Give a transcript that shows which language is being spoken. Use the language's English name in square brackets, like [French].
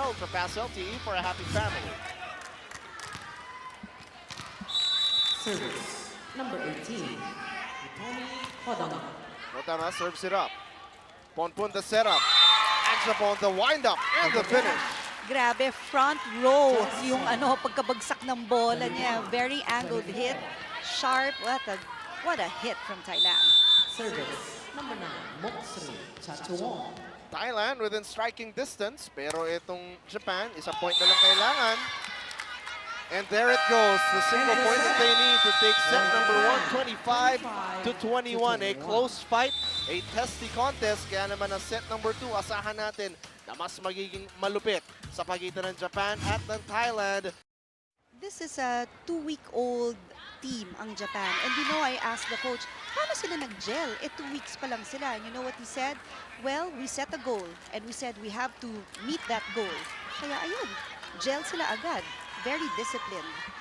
[English] Ultra fast LTE for a happy family. Service number 18, Hitomi Hodama. Rodama serves it up. Ponpon the setup. Anshapon the wind up and the finish. [Filipino] Grabe, front row yung pagkabagsak ng bola niya. [English] Very angled hit. Sharp. What a hit from Thailand. Service number 9, Moksuri Chachuan. Thailand within striking distance. [Filipino] Pero itong Japan, isang point na lang kailangan. [English] And there it goes. The single point that they need to take set number 1, 25-21. A close fight, a testy contest. [Filipino] Kaya naman ang set number 2, asahan natin na mas magiging malupit sa pagitan ng Japan at ng Thailand. [English] This is a 2-week-old team, ang Japan. And I asked the coach, [Filipino] paano sila nag-gel? 2 weeks pa lang sila. [English] And you know what he said? Well, we set a goal. And we said we have to meet that goal. [Filipino] Kaya ayun, gel sila agad. [English] Very disciplined.